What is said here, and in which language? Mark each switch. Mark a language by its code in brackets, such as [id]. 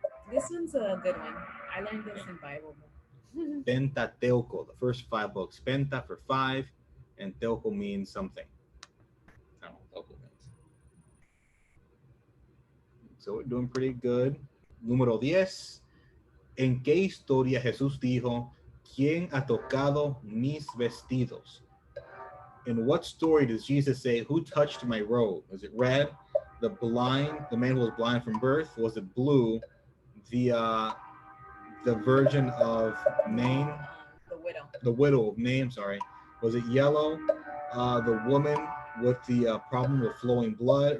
[en] This one's a good one. I learned this in Bible. Pentateuco, the first 5 books. Penta for 5, and teuco means something. I don't know what teuco means. So we're doing pretty good. [es] Número 10. ¿En qué historia Jesús dijo, ¿quién ha tocado mis vestidos? [en] In what story does Jesus say, who touched my robe? Was it red, the man who was blind from birth? Was it blue, the Virgin of Nain? The widow of Nain, sorry. Was it yellow, the woman with the problem with flowing blood?